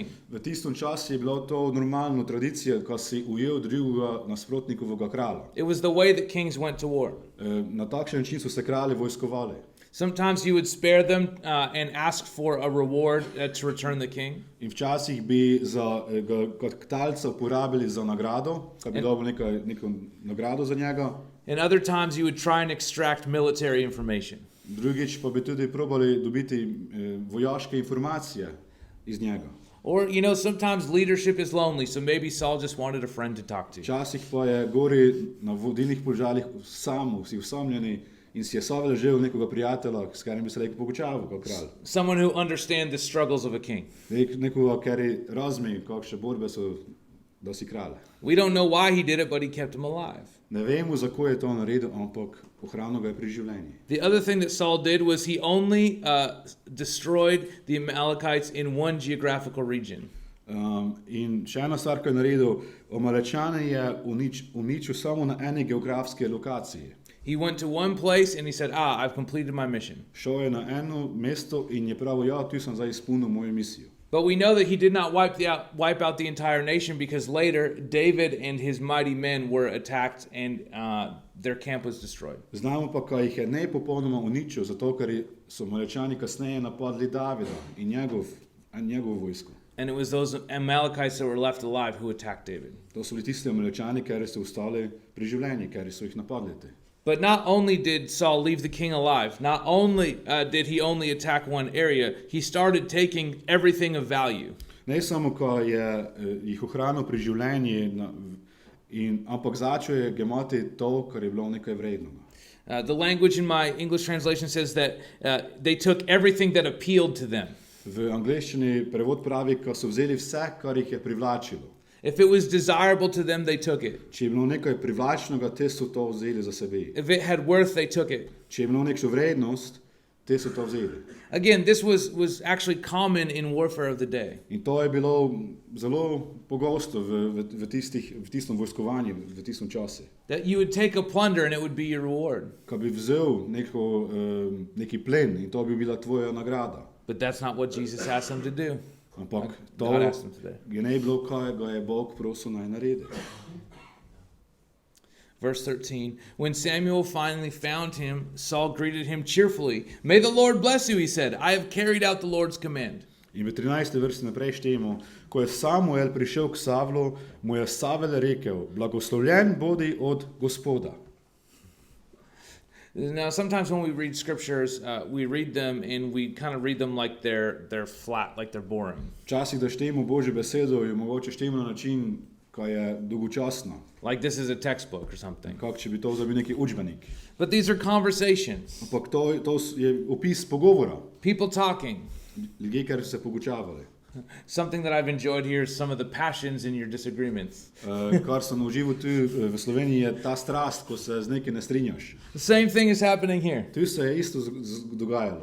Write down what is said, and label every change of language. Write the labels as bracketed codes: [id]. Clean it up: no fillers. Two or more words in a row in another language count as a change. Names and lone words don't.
[sl] V tistem času je bilo to normalno tradicija, ko si ujel drugega nasprotnikovega kralja. [en] It was the way that kings went to war. [sl] Na takšen način so se kralji vojskovali. [en] Sometimes you would spare them and ask for a reward to return the king. [sl] In včasih bi kot talca uporabili za nagrado, ko bi dobil neko nagrado za njega. [en] And other times you would try and extract military information. [sl] Drugič pa bi tudi probali dobiti vojaške informacije iz njega. [en] Or, sometimes leadership is lonely, so maybe Saul just wanted a friend to talk to. [sl] Včasih pa je gori na vodilnih položajih vsi usamljeni in si je Savel želel nekoga prijatelja, s katerim bi se lahko pogovarjal kot kralj. [en] Someone who understands the struggles of a king. [sl] Nekoga, ki razume, kakšne borbe so, da si kralj. [en] We don't know why he did it, but he kept him alive. [sl] Ne vemo, zakaj je to naredil, ampak ohranil ga je pri življenju. [en] The other thing that Saul did was he only destroyed the Amalekites in one geographical region. [sl] In še ena stvar, ki je naredil, Amalečane je uničil samo na eni geografski lokaciji. [en] He went to one place and he said, I've completed my mission. [sl] Šel je na eno mesto in je pravil, tu sem zdaj izpolnil mojo misijo. [en] But we know that he did not wipe out the entire nation, because later David and his mighty men were attacked and their camp was destroyed. [sl] Znamo pa, kaj jih je ne popolnoma uničil, zato ker so Amalečani kasneje napadli Davida in njegovo vojsko. [en] And it was those Amalekites that were left alive who attacked David. [sl] To so bili tisti Amalečani, ki so ostali pri življenju, ki so jih napadli. [en] But not only did Saul leave the king alive, not only did he only attack one area, he started taking everything of value. [sl] Ne samo, ko je jih ohranil pri življenju, ampak začel je gemati to, kar je bilo nekaj vrednega. [en] The language in my English translation says that they took everything that appealed to them. [sl] V angleščini prevod pravi, ko so vzeli vse, kar jih je privlačilo. [en] If it was desirable to them, they took it. [sl] Če je bilo nekaj privlačnega, te so to vzeli za sebe. [en] If it had worth, they took it. [sl] Če je bilo nekšo vrednost, te so to vzeli. [en] Again, this was actually common in warfare of the day. [sl] In to je bilo zelo pogosto v tistem vojskovanju, v tistem času. [en] That you would take a plunder and it would be your reward. [sl] Ko bi vzel neki plen in to bi bila tvoja nagrada. [en] But that's not what Jesus asked them to do. [sl] Ampak to [en] God asked them to do. [sl] je ne bilo, kaj ga je Bog prosil naj naredi. [en] Verse 13, when Samuel finally found him, Saul greeted him cheerfully. May the Lord bless you, he said. I have carried out the Lord's command. [sl] In v 13. versi naprej štejemo, ko je Samuel prišel k Savlu, mu je Savel rekel, blagoslovljen bodi od Gospoda. [en] Now, sometimes when we read scriptures, we read them and we kind of read them like they're flat, like they're boring. [sl] Včasih, da štejemo Božjo besedo, jo mogoče štejemo na način, ko je dolgočasno. [en] Like this is a textbook or something. [sl] Kak če bi to bil neki učbenik. [en] But these are conversations. [sl] Ampak to je opis pogovora. [en] People talking. [sl] Ljudje, ki so se pogučavali. [en] Something that I've enjoyed here is some of the passions in your disagreements. [sl] Kar sem užival tu v Sloveniji, je ta strast, ko se z nekaj ne strinjaš. [en] The same thing is happening here. [sl] Tu se je isto dogajalo.